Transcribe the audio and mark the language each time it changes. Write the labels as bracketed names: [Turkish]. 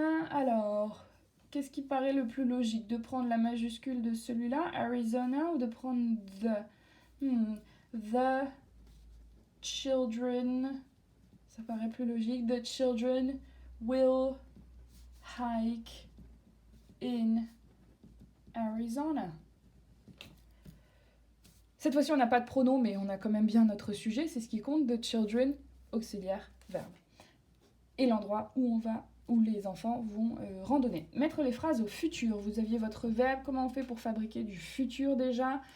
[French] Alors, qu'est-ce qui paraît le plus logique? De prendre la majuscule de celui-là, Arizona, ou de prendre the children, ça paraît plus logique. [English] The children will hike in Arizona. [French] Cette fois-ci, on n'a pas de pronom, mais on a quand même bien notre sujet. C'est ce qui compte. The children, auxiliaire, verbe. Et l'endroit où on va, où les enfants vont randonner. Mettre les phrases au futur. Vous aviez votre verbe. Comment on fait pour fabriquer du futur déjà?